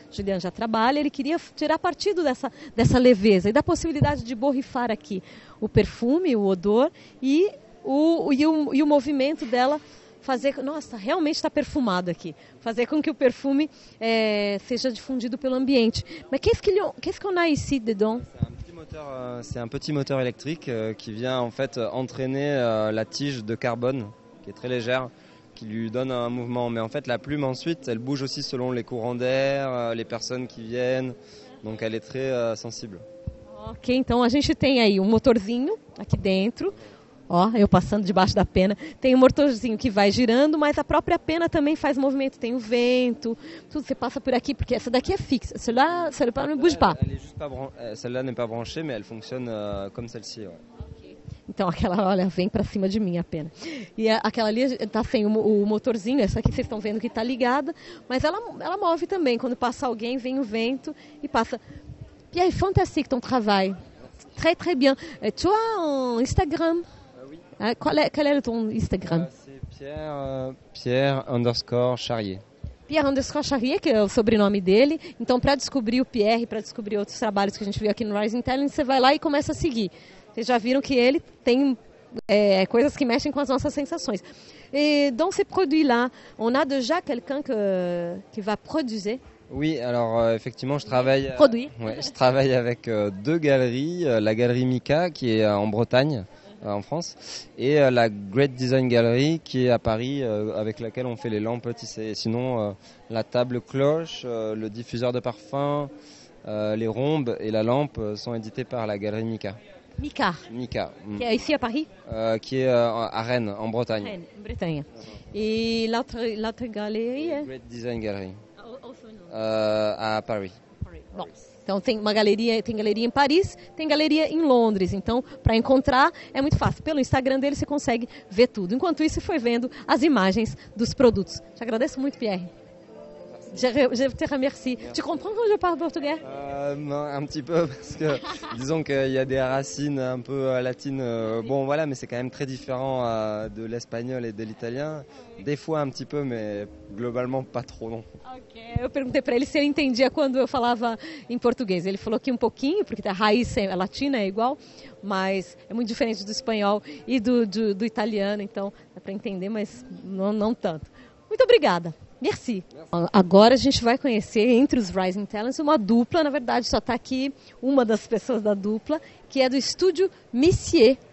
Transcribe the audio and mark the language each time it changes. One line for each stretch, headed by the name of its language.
Portuguese: Julian já trabalha, ele queria tirar partido dessa leveza e da possibilidade de borrifar aqui o perfume, o odor e o movimento dela fazer... Nossa, realmente está perfumado aqui. Fazer com que o perfume seja difundido pelo ambiente.
French: Mas qu'est-ce qu'on a ici dedans? C'est un petit moteur électrique qui vient en fait entraîner la tige de carbone qui est très légère, qui lui donne un mouvement. Mais en fait, la plume, ensuite, elle bouge aussi selon les courants d'air, les personnes qui viennent. Donc, elle est très sensible.
Portuguese: Ok, então a gente tem aí um motorzinho aqui dentro. Ó, eu passando debaixo da pena. Tem um motorzinho que vai girando, mas a própria pena também faz movimento. Tem o vento, tudo. Você passa por aqui, porque essa daqui é fixa.
French: Celle-là ne bouge pas. Celle-là n'est pas branchée, mais elle fonctionne comme celle-ci. Ouais.
Portuguese: Então aquela, olha, vem para cima de mim a pena. E aquela ali está sem o motorzinho, essa aqui vocês estão vendo que está ligada, mas ela move também. Quando passa alguém, vem o vento e passa.
French: Pierre, fantastique ton travail. Très, très bien. Tu as un Instagram? Oui. Quel est ton Instagram? C'est Pierre_Charrier.
Portuguese: Pierre_Charrier, que é o sobrenome dele. Então, para descobrir o Pierre, para descobrir outros trabalhos que a gente viu aqui no Rising Talent, você vai lá e começa a seguir. Vocês já viram que ele tem coisas que mexem com as nossas sensações.
French: Et dans ces produits-là, on a déjà quelqu'un qui va produire? Oui, alors effectivement, je travaille avec deux galeries. La galerie Mika, qui est en Bretagne, en France, et la Great Design Gallery, qui est à Paris, avec laquelle on fait les lampes tissées. Sinon, la table cloche, le diffuseur de parfum, les rhombes et la lampe sont édités par la galerie Mika. Mika. Qui est ici à Paris? Qui est à Rennes, en Bretagne. Rennes, en Bretagne. Et l'autre galerie est? Great Design Gallery. À Paris.
Portuguese: Bom, então tem galeria em Paris, tem galeria em Londres. Então, para encontrar é muito fácil. Pelo Instagram dele você consegue ver tudo. Enquanto isso, foi vendo as imagens dos produtos. Te agradeço muito, Pierre.
French: Je te remercie. Tu comprends quand je parle portugais? Non, un petit peu, parce que disons qu'il y a des racines un peu latines. Bon, voilà, mais c'est quand même très différent de l'espagnol et de l'italien. Des fois un petit peu, mais globalement pas trop, non.
Portuguese: Ok, eu perguntei para ele se ele entendia quando eu falava em português. Ele falou que um pouquinho, porque a raiz é latina, é igual, mas é muito diferente do espanhol e do italiano, então dá para entender, mas não tanto. Muito obrigada.
French: Merci.
Portuguese: Agora a gente vai conhecer entre os Rising Talents uma dupla, na verdade só está aqui uma das pessoas da dupla, que é do Estúdio Messier.